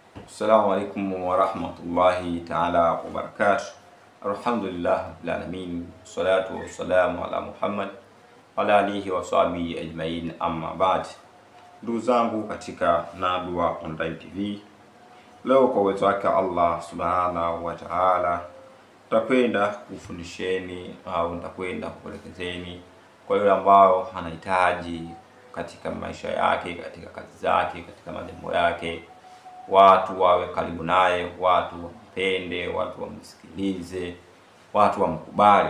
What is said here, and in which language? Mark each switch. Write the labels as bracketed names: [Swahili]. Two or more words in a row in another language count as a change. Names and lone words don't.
[Arabic] السلام عليكم ورحمة الله تعالى وبركاته. الحمد لله رب العالمين الصلاة والسلام على محمد على آله وصحبه أجمعين أما بعد. [Swahili] Ndugu zangu katika Nadwa Online TV, leo kwa uwezo wake Allah [Arabic] سبحانه وتعالى [Swahili] nitakwenda kufundisheni au nitakwenda kuelekezeni kwa yule ambao anahitaji katika maisha yake, katika kazi zake, katika malengo yake, watu wawe karibu naye, watu wampende, watu wamsikilize, watu wamkubali.